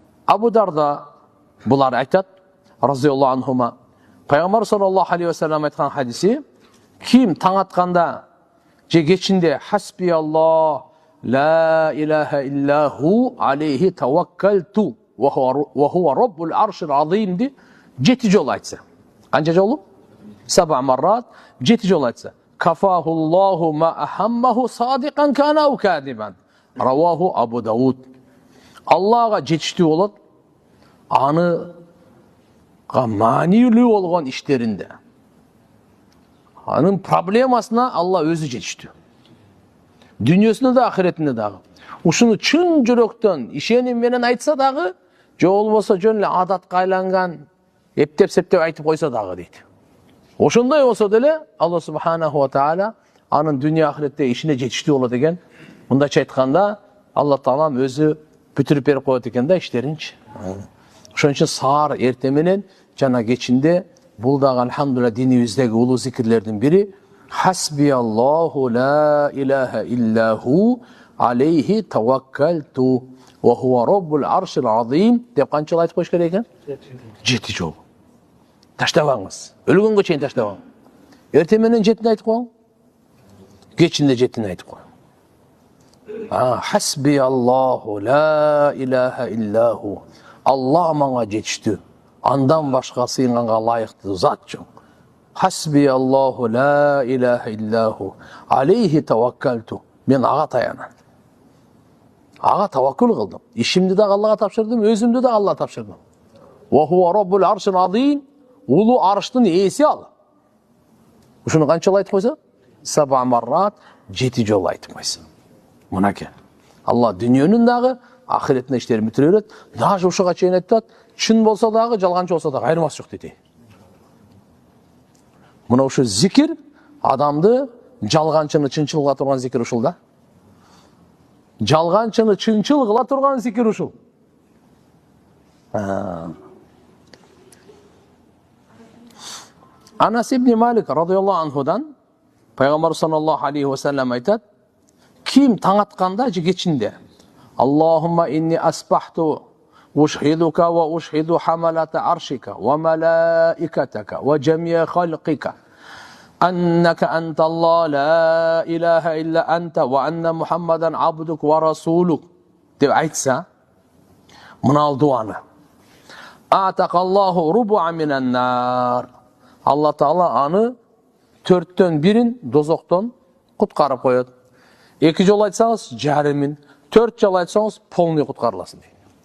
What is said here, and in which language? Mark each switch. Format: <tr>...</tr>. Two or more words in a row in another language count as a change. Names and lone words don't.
<ky>Абу Дарда булар айтат,</ky> <ar>رضي الله عنهما.</ar> <ky>Пайғамбар</ky> <ar>صلى الله عليه وسلم</ar> <ky>айтқан хадиси, ким таң атқанда же кечинде</ky> <ar>حسبي الله لا إله إلا هو عليه توكلت وهو رب العرش العظيم</ar> <ky>ди 7 жол айтса. Қанша жолу? 7 маррат 7 жол айтса.</ky> <ar>كفاه الله ما أهمه صادقا كان أو كاذبا.</ar> <ky>Раваху Абу Дауд. Аллаға жетіштүү болот. Аны маанилүү болгон иштеринде. Анын проблемасына Алла өзү жетиштүү. Дүнүйөсүндө да ахиретинде дагы. Ушуну чын жүрөктөн ишеним менен айтса дагы, же болбосо жөн эле адатка айланган эптеп-септеп айтып койсо дагы дейт. Ошондой болсо деле Алла</ky> <ar>سبحانه وتعالى</ar> <ky>анын дүнүйө ахиретте ишине жетиштүү болот экен. Мындайча айтканда, Алла таалам өзү бүтүрүп берип коет экен да иштеринчи. Ошон үчүн саар эрте менен жана кечинде бул дагы алхамдулилlah динибиздеги улуу зикирлердин бири</ky> <ar>حسبي الله لا إله إلا هو عليه توكلت وهو رب العرش العظيم</ar> <ky>деп канча айтып коюш керек экен? 7 жол. Таштабаңыз. Өлгөнгө чейин таштабаңыз. Эрте менен 7 айтып коюң. Кечинде 7 айтып коюң.</ky> <ar>حسبي الله لا إله إلا هو.</ar> <ky>Алла мага жетиштүү. Андан башка сыйынганга лайыктуу зат жок.</ky> <ar>حسبي الله لا إله إلا هو عليه توكلت.</ar> <ky>Мен ага таянам. Ага таваккул кылдым. Ишимди да Аллага тапшырдым, өзүмдү да Аллага тапшырдым.</ky> <ar>وهو رب العرش العظيم.</ar> <ky>Улуу арштын ээси ал. Ушуну канча айтып койсо? 7 маррат 7 жолу айтып койсо. Мынаке. Алла дүнүйөнүн дагы ахиреттин иштерин бүтүрө берет. Даже ушуга чейин айтат, чын болсо дагы, жалганчы болсо дагы айырмасы жок дейт. Мына ушу зикир адамды жалганчыны чынчыл кыла турган зикир ушул да. Жалганчыны чынчыл кыла турган зикир ушул. Анас ибн Малик</ky> <ar>رضي الله عنه</ar> <ky>Пайгамбар</ky> <ar>صلى الله عليه وسلم</ar> <ky>айтат, ким таң атканда же кечинде</ky> <ar>اللهم إني أصبحت أشهدك وأشهد حملة عرشك وملائكتك وجميع خلقك أنك أنت الله لا إله إلا أنت وأن محمدا عبدك ورسولك</ar> <ky>деп айтса, мына дуаны</ky> <ar>أعتقه الله ربعه من النار.</ar> <ky>Алла Таала аны 4-төн 1-ин дозоктон куткарып коет. 2 жол айтсаңыз жарымын, 4 жол айтсаңыз полный куткарыласың дейт.</ky>